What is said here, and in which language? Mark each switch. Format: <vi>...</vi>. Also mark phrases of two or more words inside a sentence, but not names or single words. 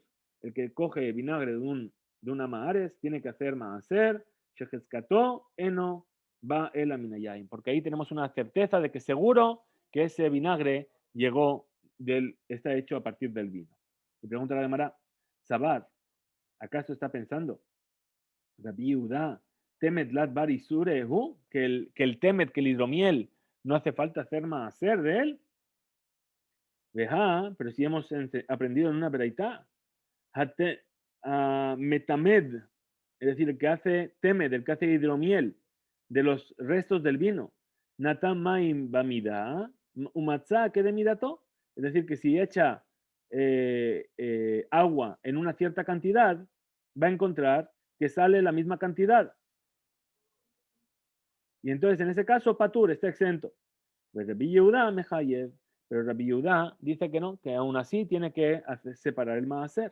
<es>El que coge vinagre de una Maares tiene que hacer Maaser, Shechezkató, Eno, va el Aminayayim. Porque ahí tenemos una certeza de que seguro que ese vinagre está hecho a partir del vino. Y pregunta la Gemara, Sabar, ¿acaso está pensando? Rabbi Yehuda,</es> <arc>Temet lat bar isure</arc> <es>que el temet, que el hidromiel, no hace falta hacer Maaser de él. Veja, pero si hemos aprendido en una braita, metamed, es decir, el que hace temed, el que hace hidromiel de los restos del vino,</es> <he>natam maim bamida, umatzah</he> <es>que de midato, es decir, que si echa agua en una cierta cantidad, va a encontrar que sale la misma cantidad. Y entonces, en ese caso, Patur está exento. Pues Rabbi Yehuda mejayev. Pero Rabbi Yehuda dice que no, que aún así tiene que separar el maaser.</es>